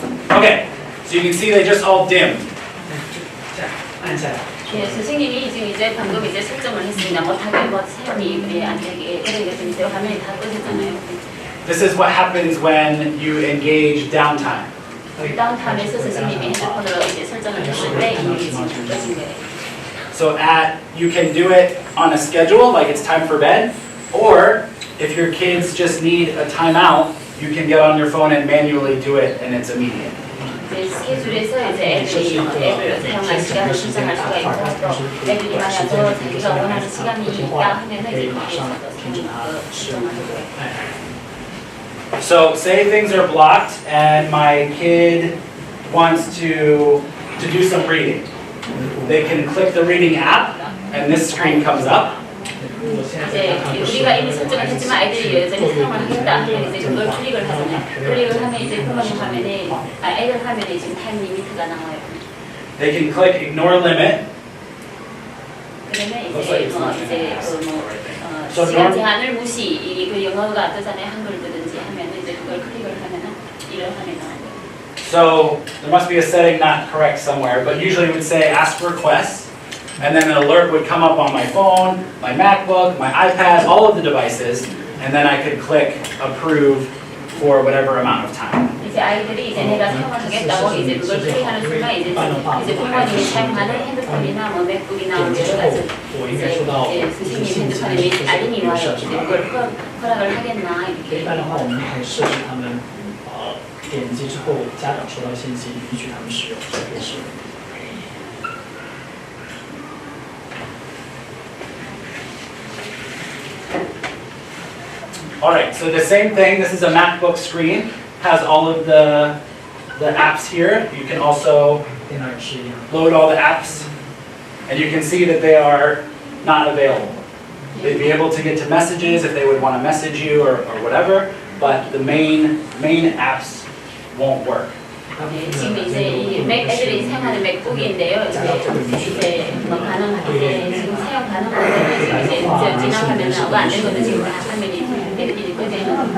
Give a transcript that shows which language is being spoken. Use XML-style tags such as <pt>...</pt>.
<en>Okay, so you can see they just all dimmed.</en> <ko>자, 앉아요. 예, 선생님이 지금 이제 방금 이제 설정을 했습니다. 못하게 뭐 사용이 안 되게 그러니까 지금 이제 화면이 다 꺼졌잖아요.</ko> <en>This is what happens when you engage downtime.</en> <ko>다운타임에서 선생님이 핸드폰으로 이제 설정을 했을 때 이미 지금 꺼진 거예요.</ko> <en>So you can do it on a schedule, like it's time for bed, or if your kids just need a timeout, you can get on your phone and manually do it, and it's immediate.</en> <ko>이제 스케줄에서 이제 애들이 앱을 사용할 시간을 신청할 수가 있고 또 애들이 만약 더 자기가 원하는 시간이 있다 하면은 이제 거기에서 신청을 하고요.</ko> <en>So say things are blocked and my kid wants to do some reading. They can click the reading app and this screen comes up.</en> <ko>이제 우리가 이미 설정을 했지만 아이들이 여전히 사용을 하겠다 하면 이제 그걸 클릭을 하잖아요. 클릭을 하면 이제 부모님 화면에 애들 화면에 지금 타임 리미트가 나와요.</ko> <en>They can click ignore limit.</en> <ko>그러면 이제 시간 제한을 무시 그 영어가 뜨잖아요. 한글 뜨든지 하면 이제 그걸 클릭을 하면은 이런 화면이 나와요.</ko> <en>So there must be a setting not correct somewhere, but usually it would say ask requests. And then an alert would come up on my phone, my MacBook, my iPad, all of the devices, and then I could click approve for whatever amount of time.</en> <ko>이제 아이들이 이제 내가 사용을 하겠다고 이제 그걸 클릭하는 순간 이제 부모님이 사용하는 핸드폰이나 뭐 맥북이나 뭐 여러 가지 이제 선생님 핸드폰에 알림이 와요. 이제 그걸 허락을 하겠나 이렇게.</ko> <zh>一般的话，我们可以设置他们点击之后，家长收到信息，允许他们使用这个是。</zh> <en>Alright, so the same thing, this is a MacBook screen, has all of the apps here. You can also</en> <zh>电脑也是一样。</zh> <en>load all the apps, and you can see that they are not available. They'd be able to get to messages if they would want to message you or whatever, but the main apps won't work.</en> <ko>지금 이제 이 애들이 사용하는 맥북인데요. 이제 뭐 가능한데 지금 사용 가능한데 지금 이제 지나가면 안 되거든요. 지금 다 화면이 애들이 꺼져요.</ko>